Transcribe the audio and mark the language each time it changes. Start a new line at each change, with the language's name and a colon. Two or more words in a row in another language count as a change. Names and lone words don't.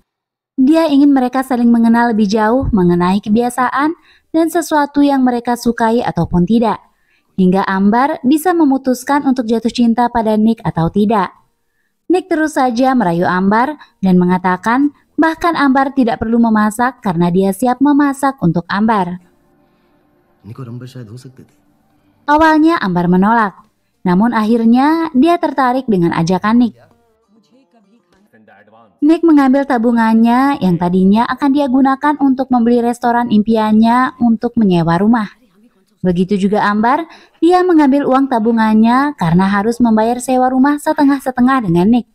Indonesian: Dia ingin mereka saling mengenal lebih jauh mengenai kebiasaan dan sesuatu yang mereka sukai ataupun tidak, hingga Ambar bisa memutuskan untuk jatuh cinta pada Nick atau tidak. Nick terus saja merayu Ambar dan mengatakan bahkan Ambar tidak perlu memasak karena dia siap memasak untuk Ambar.
Hindi: निक और अंबर शायद हो सकते थे.
Indonesian: Awalnya Ambar menolak, namun akhirnya dia tertarik dengan ajakan Nick. Nick mengambil tabungannya yang tadinya akan dia gunakan untuk membeli restoran impiannya untuk menyewa rumah. Begitu juga Ambar, dia mengambil uang tabungannya karena harus membayar sewa rumah setengah-setengah dengan Nick.